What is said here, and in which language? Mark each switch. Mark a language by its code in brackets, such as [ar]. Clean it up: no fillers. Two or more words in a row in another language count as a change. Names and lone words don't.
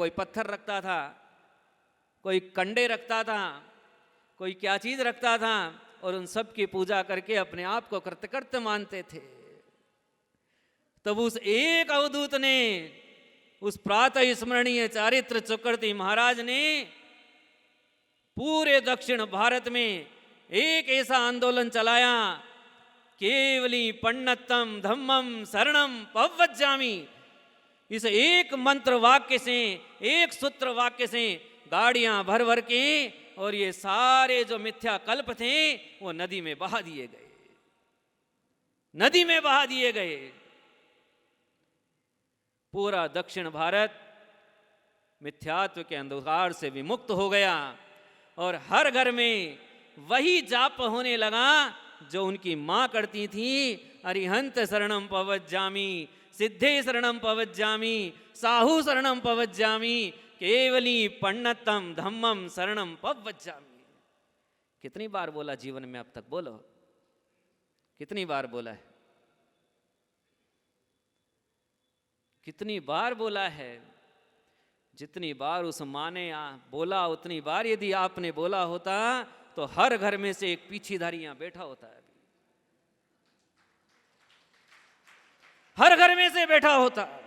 [hi] कोई पत्थर रखता था, कोई कंडे रखता था, कोई क्या चीज रखता था और उन सब की पूजा करके अपने आप को कृतकृत्य मानते थे। तब उस एक अवधूत ने, उस प्रातः स्मरणीय चारित्र चक्रवर्ती महाराज ने पूरे दक्षिण भारत में एक ऐसा आंदोलन चलाया, [pra] केवली पंडितम धम्मम शरणम पवज्जामि। [hi] इस एक मंत्र वाक्य से, एक सूत्र वाक्य से गाड़ियां भर भर के और ये सारे जो मिथ्या कल्प थे वो नदी में बहा दिए गए, नदी में बहा दिए गए। पूरा दक्षिण भारत मिथ्यात्व के अंधकार से विमुक्त हो गया और हर घर में वही जाप होने लगा जो उनकी मां करती थी। [pra] अरिहंत शरणम पवज्जामि, सिद्धे शरणम पवज्जामि, साहू शरणम पवज्जामि, केवली पंडितम धम्मम शरणम पवज्जामि। [hi] कितनी बार बोला जीवन में अब तक? बोलो कितनी बार बोला है? कितनी बार बोला है? जितनी बार उस माँ ने बोला उतनी बार यदि आपने बोला होता तो हर घर में से एक पीछीधारी यहां बैठा होता है, हर घर में से बैठा होता।